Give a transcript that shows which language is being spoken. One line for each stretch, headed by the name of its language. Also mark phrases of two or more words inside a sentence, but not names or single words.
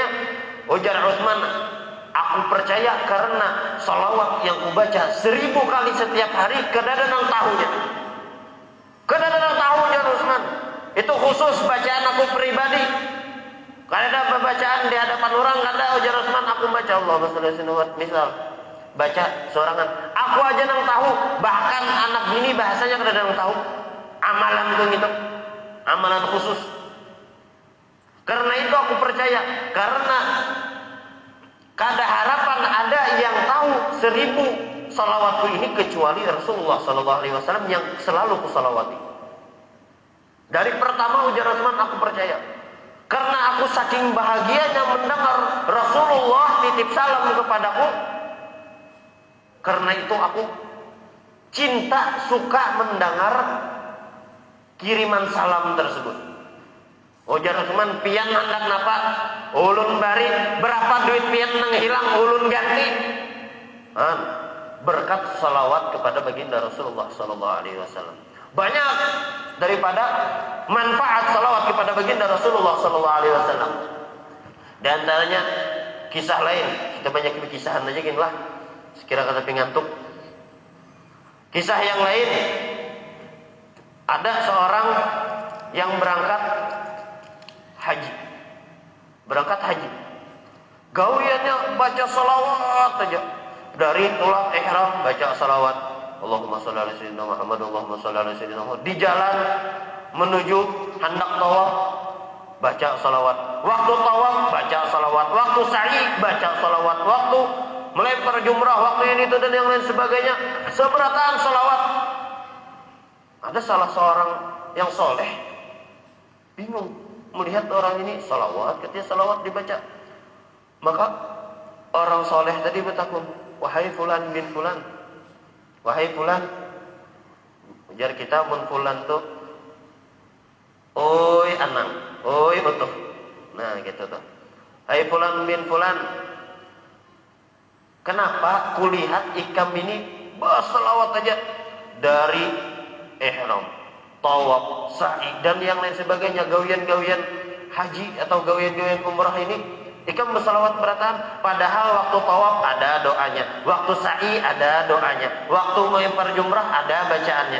Indonesian: Ujar Utsman, aku percaya karena salawat yang kubaca 1000 kali setiap hari kadang-kadang tahunya. Kadang-kadang tahunya Utsman. Itu khusus bacaan aku pribadi. Kadang bacaan di hadapan orang kadang ujar Utsman aku baca
Arabic: اللهم صل عليه وسلم
Indonesian: misal baca sorangan.
Banjar: Aku aja nang tahu, bahkan anak bini bahasanya kadang-kadang tahu.
Indonesian: Amalan itu gitu. Amalan khusus. Karena itu aku percaya, karena kada harapan ada yang tahu 1000 salawatku ini kecuali Rasulullah
Arabic: صلى الله عليه وسلم
Indonesian: yang selalu kusalawati. Dari pertama ujar Utsman aku percaya. Karena aku saking bahagianya mendengar Rasulullah titip salam kepadaku. Karena itu aku cinta suka mendengar kiriman salam tersebut.
Banjar: Ujar Utsman, pian hendak napa? Ulun bari, berapa duit pian nang hilang ulun ganti.
Indonesian: Berkat salawat kepada baginda Rasulullah
Arabic: صلى الله عليه وسلم.
Indonesian: Banyak daripada manfaat salawat kepada baginda Rasulullah
Arabic: صلى الله عليه وسلم.
Indonesian: Di antaranya kisah lain, kita banyak berkisahan aja gini lah. Sekira kata pengantuk. Kisah yang lain, ada seorang yang berangkat haji. Berangkat haji.
Banjar: Gawiannya baca salawat aja. Dari tulak ihram baca salawat.
Arabic: اللهم صل على سيدنا محمد، اللهم صل على سيدنا محمد.
Indonesian: Di jalan menuju hendak tawaf baca salawat. Waktu tawaf baca salawat. Waktu sa'i baca salawat. Waktu melempar jumrah, waktu ini itu dan yang lain sebagainya.
Banjar: Seberataan salawat.
Indonesian: Ada salah seorang yang soleh bingung melihat orang ini salawat, ketika salawat dibaca. Maka orang soleh tadi bertakun, wahai fulan bin fulan, wahai fulan,
Banjar: ujar kita mun fulan tuh, oi anang, oi utuh.
Indonesian: Nah gitu tuh. Hai fulan bin fulan, kenapa kulihat ikam ini bersalawat aja dari ihram, tawaf, sa'i dan yang lain sebagainya, gawian-gawian haji atau gawian-gawian umrah ini Ikam bersalawat berataan, padahal waktu tawaf ada doanya, waktu sa'i ada doanya, waktu melempar jumrah ada bacaannya.